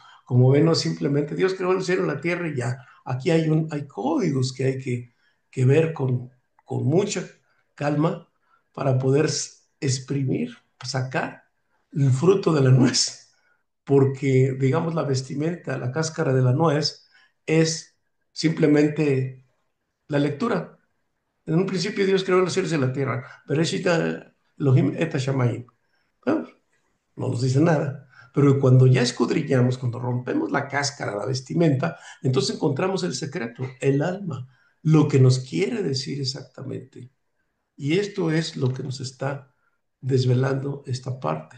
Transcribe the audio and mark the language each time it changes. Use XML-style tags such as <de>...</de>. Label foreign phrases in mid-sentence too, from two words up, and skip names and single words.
<es>Como ven, no simplemente Dios creó el cielo y la tierra y ya. Aquí hay códigos que hay que ver con mucha calma para poder exprimir, sacar el fruto de la nuez. Porque, digamos, la vestimenta, la cáscara de la nuez es simplemente la lectura. En un principio Dios creó los cielos y la tierra.</es> <he>בראשית אלוהים את השמים.</he> <es>Bueno, no nos dice nada. Pero cuando ya escudriñamos, cuando rompemos la cáscara, la vestimenta, entonces encontramos el secreto, el alma, lo que nos quiere decir exactamente. Y esto es lo que nos está desvelando esta parte.</es>